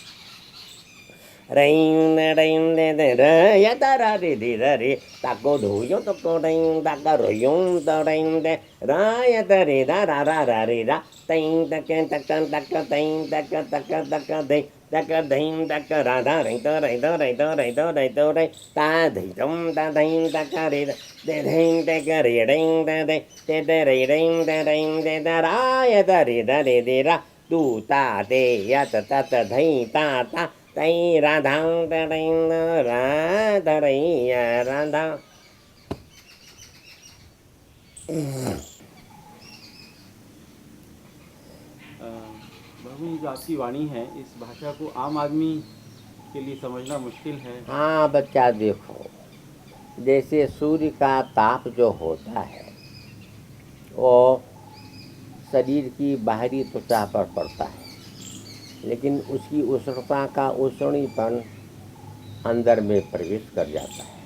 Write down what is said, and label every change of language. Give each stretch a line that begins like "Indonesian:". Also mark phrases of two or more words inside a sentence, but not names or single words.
Hindi: Rain de ya ta ra di ra ri ta ko du yo to ko rain ta ka ro yong ta rain de ra ya ta ri da ra ra ra ri ra ting ta ken ta kan ta ka ting ta ka ta ka ta ka de ta ka ding ta ka ra da ri to ri to ri to ri to ri to ri ta di tom ta ding ta ka ri de ding ta ka ri ding ta de ri ding de da ra ya ta ri da ri di ra tu ta de ya ta ta ding ta ta Tây ra thang ta đinh ra ta đinh ra thang बाबू जी, जो आपकी वाणी है इस भाषा को आम आदमी के लिए समझना मुश्किल है। हाँ बच्चा देखो, जैसे सूर्य का ताप जो होता है वो शरीर की बाहरी त्वचा पर पड़ता है, लेकिन उसकी उष्णता का उष्णीपन अंदर में प्रवेश कर जाता है।